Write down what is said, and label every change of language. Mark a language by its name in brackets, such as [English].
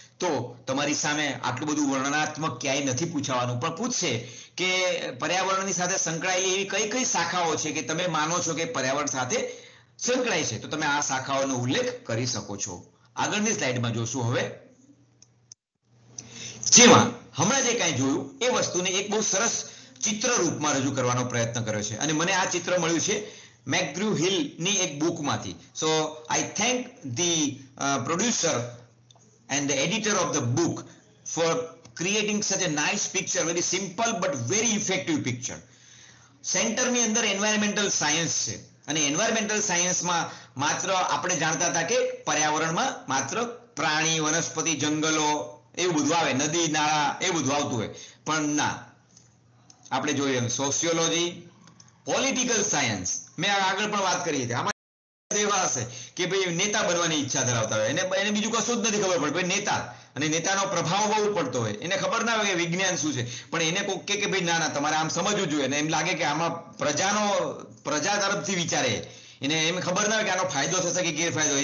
[Gujarati] તો તમારી સામે આટલું બધું વર્ણનાત્મક ક્યાંય નથી પૂછવાનું, પણ પૂછશે કે પર્યાવરણની સાથે સંકળાયેલી એવી કઈ કઈ શાખાઓ છે કે તમે માનો છો કે પર્યાવરણ સાથે સંકળાય છે, તો તમે આ શાખાઓનો ઉલ્લેખ કરી શકો છો. આગળની સ્લાઇડમાં જોશું હવે, જેમાં હમણાં જે કાંઈ જોયું એ વસ્તુને એક બહુ સરસ ચિત્ર રૂપમાં રજૂ કરવાનો પ્રયત્ન કર્યો છે. અને મને આ ચિત્ર મળ્યું છે મેકગ્રુ હિલની એક બુકમાંથી. [English] So I thank the producer and the editor of the book for creating such a nice picture, very simple but very effective picture. [Gujarati] સેન્ટરની અંદર એન્વાયરમેન્ટલ સાયન્સ છે અને એન્વાયરમેન્ટલ સાયન્સમાં માત્ર આપણે જાણતા હતા કે પર્યાવરણમાં માત્ર પ્રાણી, વનસ્પતિ, જંગલો એવું બધું આવે, નદી નાળા એ બધું આવતું હોય, પણ ના, આપણે જોઈએ સોશિયોલોજી, પોલિટિકલ સાયન્સ, મેં આગળ પણ વાત કરી હતી, આમાં એવા હશે કે ભાઈ નેતા બનવાની ઈચ્છા ધરાવતા હોય, એને બીજું કશું જ નથી ખબર પડે, ભાઈ નેતા, અને નેતાનો પ્રભાવ બહુ પડતો હોય, એને ખબર ના હોય કે વિજ્ઞાન શું છે, પણ એને કોઈક કે ભાઈ ના તમારે આમ સમજવું જોઈએ, અને એમ લાગે કે આમાં પ્રજા તરફથી વિચારે, એને એમ ખબર ના હોય કે આનો ફાયદો થશે કે ગેરફાયદો.